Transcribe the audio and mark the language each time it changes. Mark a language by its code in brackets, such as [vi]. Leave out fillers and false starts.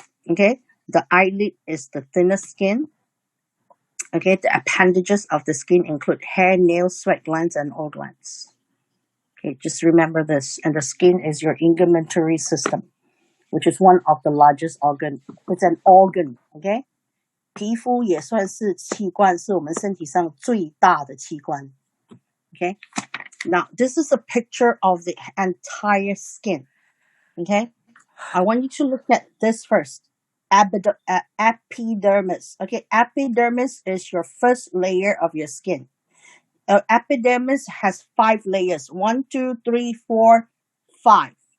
[en] Okay, the eyelid is the thinnest skin. Okay, the appendages of the skin include hair, nails, sweat glands, and oil glands. Okay, just remember this. And the skin is your integumentary system, which is one of the largest organ. It's an organ. [zh] Okay, 皮肤也算是器官，是我们身体上最大的器官。 [en] Okay, now this is a picture of the entire skin. Okay, I want you to look at this first. Epidermis. Okay, epidermis is your first layer of your skin. Epidermis has 5 layers. 1, 2, 3, 4, 5.